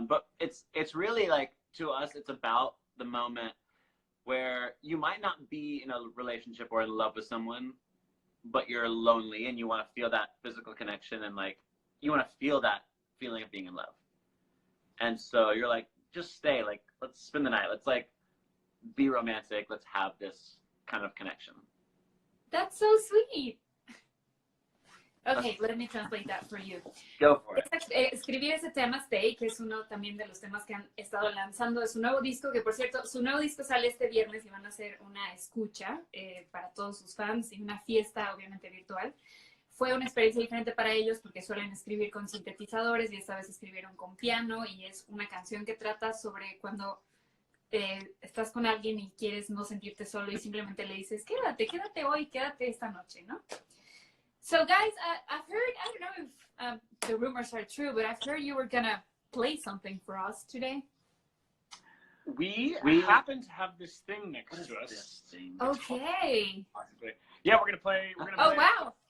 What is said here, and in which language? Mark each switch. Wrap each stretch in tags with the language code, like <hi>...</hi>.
<en>But it's really like, to us, it's about the moment where you might not be in a relationship or in love with someone, but you're lonely and you want to feel that physical connection and like you want to feel that feeling of being in love. And so you're like, just stay, like, let's spend the night. Let's like be romantic. Let's have this kind of connection. That's so sweet. Okay, let me translate that for you. Go for it.</en> <es>Escribir ese tema, Stay, que es uno también de los temas que han estado lanzando de su nuevo disco, que por cierto, su nuevo disco sale este viernes y van a hacer una escucha para todos sus fans y una fiesta, obviamente virtual. Fue una experiencia diferente para ellos porque suelen escribir con sintetizadores y esta vez escribieron con piano, y es una canción que trata sobre cuando estás con alguien y quieres no sentirte solo y simplemente le dices, quédate hoy, quédate esta noche, ¿no?</es> <en>So guys, I've heard, I don't know if the rumors are true, but I've heard you were gonna play something for us today. We happen to have this thing next to us. Okay. Possibly. Yeah, we're gonna play. Oh wow.</en>